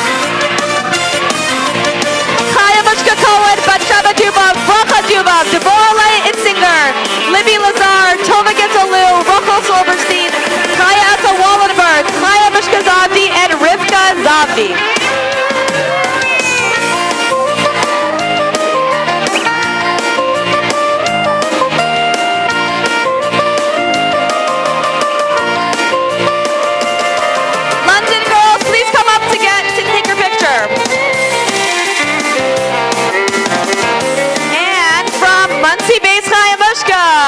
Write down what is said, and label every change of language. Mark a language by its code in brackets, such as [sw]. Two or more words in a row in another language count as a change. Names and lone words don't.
[en] Chaya Mushka Cohen, Batsheva Dubov, Bracha Dubov, Deborah Itzinger, Libby Lazar, Tova Gitzalu, Rachel Silverstein, Chaya Essa Wallenberg, Chaya Mushka Zavdi, and Rivka Zavdi. London girls, please come up to take your picture. And from Muncie Base, Chaya Mushka.